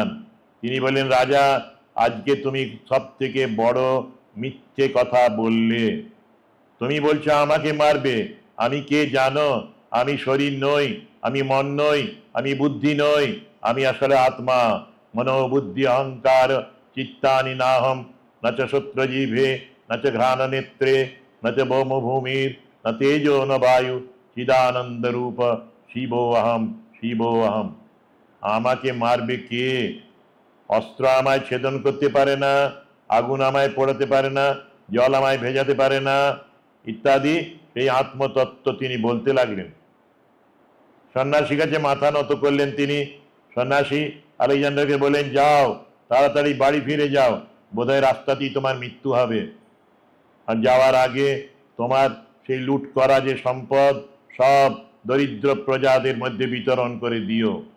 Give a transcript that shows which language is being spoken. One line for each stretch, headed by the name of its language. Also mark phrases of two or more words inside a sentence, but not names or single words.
Bangla: তিনি বললেন, রাজা আজকে তুমি সব থেকে বড় মিথ্যে কথা বললে, তুমি বলছো আমাকে মারবে, আমি কে জানো? আমি শরীর নই, আমি মন নই, আমি বুদ্ধি নই, আমি আসলে আত্মা।
Sanskrit: মনোবুদ্ধি অহংকার চিত্তানি নাহম न च शुक्रजीभे न च घ्राणनेत्रे न च भौमभूमिर न तेजो न वायु चिदानंद रूप शिवोऽहम शिवोऽहम।
Bangla: আমাকে মারবে কে? অস্ত্র আমায় ছেদন করতে পারে না, আগুন আমায় পোড়াতে পারে না, জল আমায় ভেজাতে পারে না, ইত্যাদি এই আত্মতত্ত্ব তিনি বলতে লাগলেন। সন্ন্যাসীর কাছে মাথা নত করলেন তিনি। সন্ন্যাসী আলেকজান্ডারকে বলেন, যাও তাড়াতাড়ি বাড়ি ফিরে যাও, বোধহয় রাস্তাতেই তোমার মৃত্যু হবে, আর যাওয়ার আগে তোমার সেই লুট করা যে সম্পদ সব দরিদ্র প্রজাদের মধ্যে বিতরণ করে দিও।